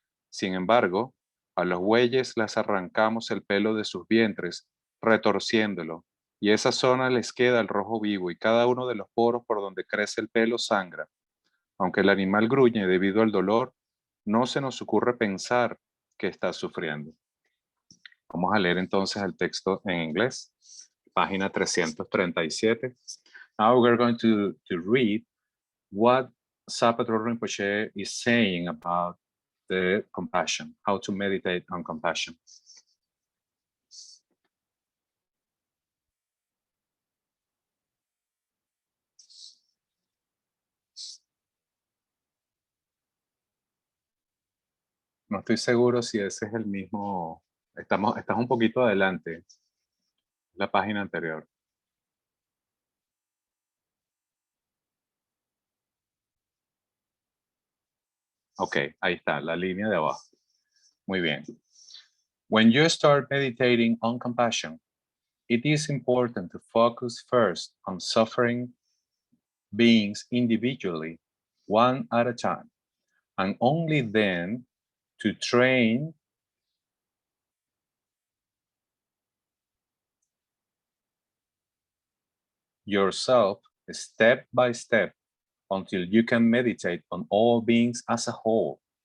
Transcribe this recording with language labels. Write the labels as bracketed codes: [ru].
[es] Sin embargo, a los bueyes les arrancamos el pelo de sus vientres, retorciéndolo, y esa zona les queda al rojo vivo y cada uno de los poros por donde crece el pelo sangra. Aunque el animal gruñe debido al dolor, no se nos ocurre pensar que está sufriendo. Vamos a leer entonces el texto en inglés, página 337. [en] Now we're going to read what Sapa Trullo Rinpoche is saying about the compassion, how to meditate on compassion. [es] No estoy seguro si ese es el mismo. Estás un poquito adelante. La página anterior. Ok, ahí está, la línea de abajo. Muy bien. [en] When you start meditating on compassion, it is important to focus first on suffering beings individually, one at a time, and only then to train yourself step by step until you can meditate on all beings as a whole.